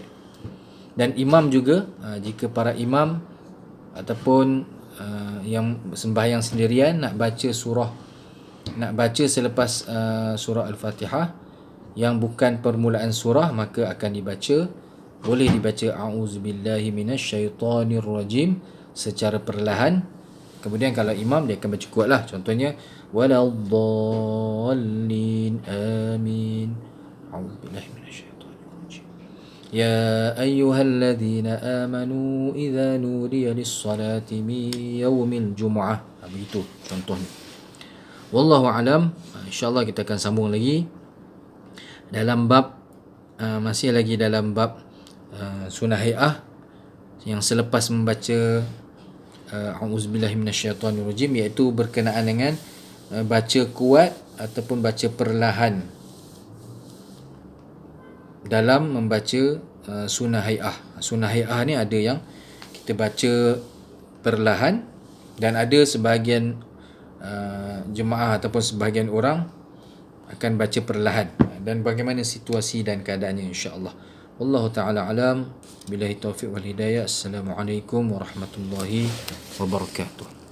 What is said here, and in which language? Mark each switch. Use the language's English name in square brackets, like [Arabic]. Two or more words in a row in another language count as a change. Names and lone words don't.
[Malay] Dan imam juga, jika para imam ataupun yang sembahyang sendirian nak baca selepas surah Al-Fatihah yang bukan permulaan surah, maka akan boleh dibaca [Arabic] أعوذ بالله من الشيطان الرجيم [Malay] secara perlahan. Kemudian kalau imam, dia akan baca kuatlah. [Arabic] Contohnya ولا الضالين آمين، أعوذ بالله من الشيطان الرجيم, يا أيها الذين آمنوا إذا نودي للصلاة من يوم الجمعة. [Malay] Begitu contohnya. [Arabic] والله أعلم. إن شاء الله [Malay] kita akan sambung lagi dalam bab masih lagi dalam bab sunah hai'ah yang selepas membaca [Arabic] أعوذ بالله من الشيطان الرجيم, [Malay] iaitu berkenaan dengan baca kuat ataupun baca perlahan dalam membaca sunah hai'ah. Sunah hai'ah ni ada yang kita baca perlahan, dan ada sebahagian jemaah ataupun sebahagian orang akan baca perlahan, dan bagaimana situasi dan keadaannya, [Arabic] إن شاء الله. والله تعالى أعلم. بالله التوفيق والهداية. السلام عليكم ورحمة الله وبركاته.